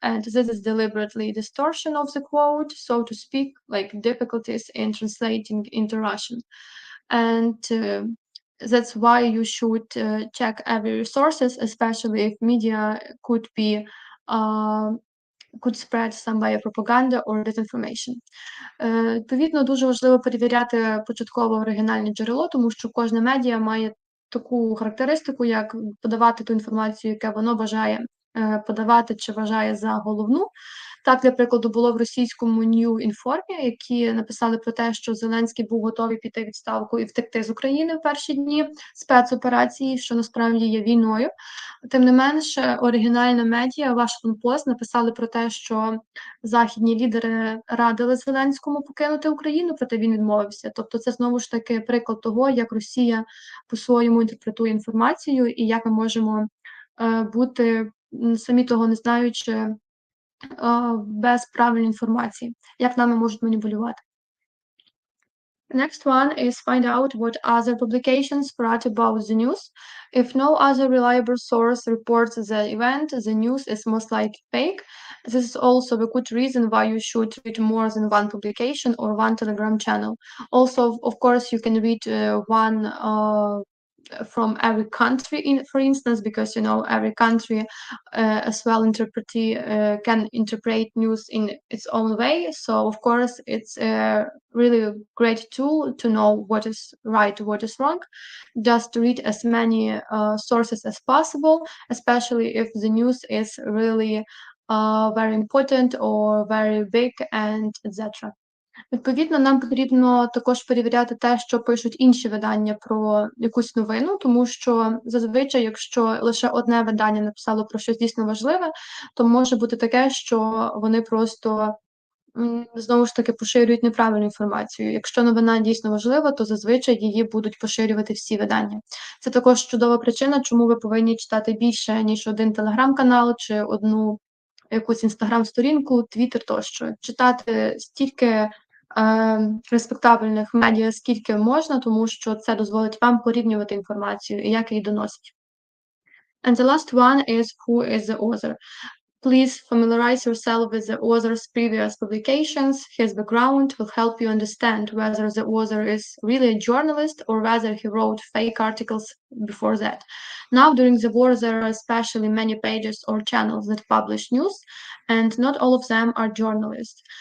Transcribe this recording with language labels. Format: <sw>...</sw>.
<en>And this is deliberately distortion of the quote, so to speak, like difficulties in translating into Russian. And that's why you should check every sources, especially if media could spread some by propaganda or disinformation.</en> <uk>Відповідно, дуже важливо перевіряти початкове оригінальне джерело, тому що кожне медіа має таку характеристику, як подавати ту інформацію, яку воно вважає подавати чи вважає за головну. Так, для прикладу, було в російському New Informe, які написали про те, що Зеленський був готовий піти в відставку і втекти з України в перші дні спецоперації, що насправді є війною. Тим не менше, оригінальна медіа Washington Post написали про те, що західні лідери радили Зеленському покинути Україну, проте він відмовився. Тобто, це знову ж таки приклад того, як Росія по-своєму інтерпретує інформацію і як ми можемо бути, самі того не знаючи, без правильної інформації, як нами можуть маніпулювати.</uk> <en>Next one is find out what other publications spread about the news. If no other reliable source reports the event, the news is most likely fake. This is also a good reason why you should read more than one publication or one Telegram channel. Also, of course, you can read one from every country, for instance, because every country as well can interpret news in its own way. So of course it's a really great tool to know what is right, what is wrong. Just read as many sources as possible, especially if the news is really very important or very big, and etc.</en> <uk>Відповідно, нам потрібно також перевіряти те, що пишуть інші видання про якусь новину, тому що зазвичай, якщо лише одне видання написало про щось дійсно важливе, то може бути таке, що вони просто знову ж таки поширюють неправильну інформацію. Якщо новина дійсно важлива, то зазвичай її будуть поширювати всі видання. Це також чудова причина, чому ви повинні читати більше, ніж один телеграм-канал чи одну якусь інстаграм-сторінку, твіттер тощо. Читати стільки респектабельних медіа, скільки можна, тому що це дозволить вам порівнювати інформацію і як її доносять.</uk> <en>And the last one is who is the author. Please familiarize yourself with the author's previous publications. His background will help you understand whether the author is really a journalist or whether he wrote fake articles before that. Now, during the war, there are especially many pages or channels that publish news, and not all of them are journalists.</en>